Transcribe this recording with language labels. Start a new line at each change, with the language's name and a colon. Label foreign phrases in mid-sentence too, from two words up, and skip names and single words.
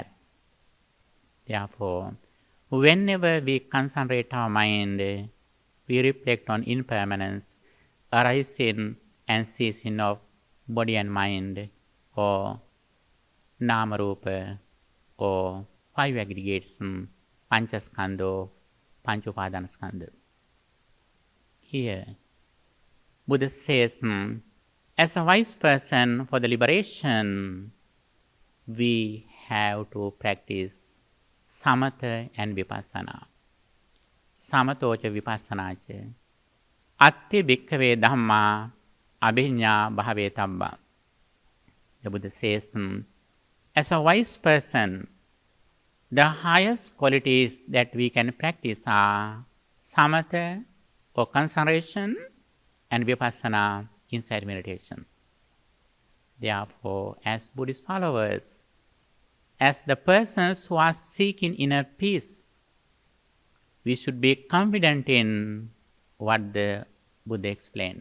English: Therefore, whenever we concentrate our mind, we reflect on impermanence, arising and ceasing of body and mind, or Namarupa, or five aggregates, Panchaskandha, Panchupadanaskandha. Here, Buddha says, as a wise person for the liberation, we have to practice Samatha and Vipassana.
Pali: Samathocha Vipassanacha. Atti bhikkhave dhamma abhiññā bhave tabba.
English: The Buddha says, as a wise person, the highest qualities that we can practice are Samatha or concentration and Vipassana, insight meditation. Therefore, as Buddhist followers, as the persons who are seeking inner peace, we should be confident in what the Buddha explained.